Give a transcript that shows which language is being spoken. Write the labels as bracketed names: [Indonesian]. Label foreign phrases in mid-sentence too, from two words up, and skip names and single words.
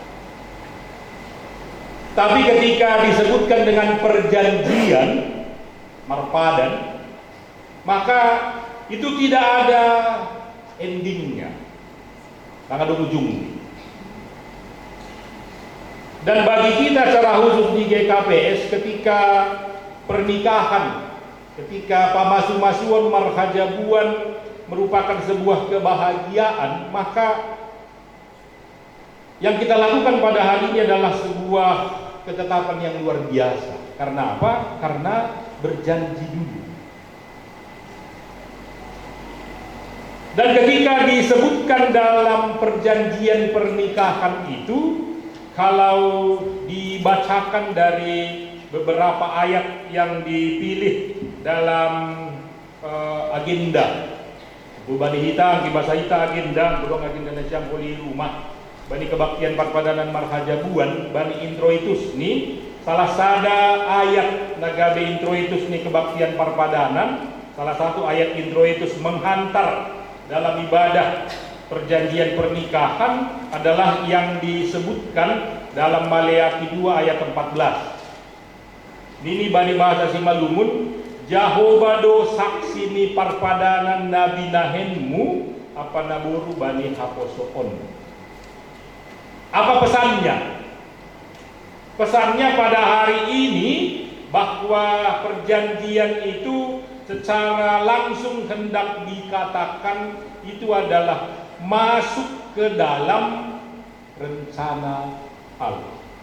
[Indonesian] Tapi ketika disebutkan dengan perjanjian marpadan, maka itu tidak ada endingnya, tidak ada ujungnya. Dan bagi kita secara khusus di GKPS, ketika pernikahan, ketika [Batak Simalungun] pamasu-masuan marhajabuan [Indonesian] merupakan sebuah kebahagiaan, maka yang kita lakukan pada hari ini adalah sebuah ketetapan yang luar biasa. Karena apa? Karena berjanji dulu. Dan ketika disebutkan dalam perjanjian pernikahan itu, kalau dibacakan dari beberapa ayat yang dipilih [Batak Simalungun] dalam agenda Bani Hita, Bahasa Hita agenda, Budong agenda Nasyam Poli Rumah, Bani Kebaktian Parpadanan Marhajabuan, Bani Introitus nih, salah sada ayat Nagabe Introitus nih Kebaktian Parpadanan, [Indonesian] salah satu ayat Introitus menghantar dalam ibadah perjanjian pernikahan adalah yang disebutkan dalam Maleakhi 2 ayat 14. [Batak Simalungun] Nini bani bahasa simalumun, Jahobado saksi ni parpadanan nabi nahenmu apa naburu bani haposoon. [Indonesian] Apa pesannya? Pesannya pada hari ini bahwa perjanjian itu secara langsung hendak dikatakan itu adalah masuk ke dalam rencana Allah.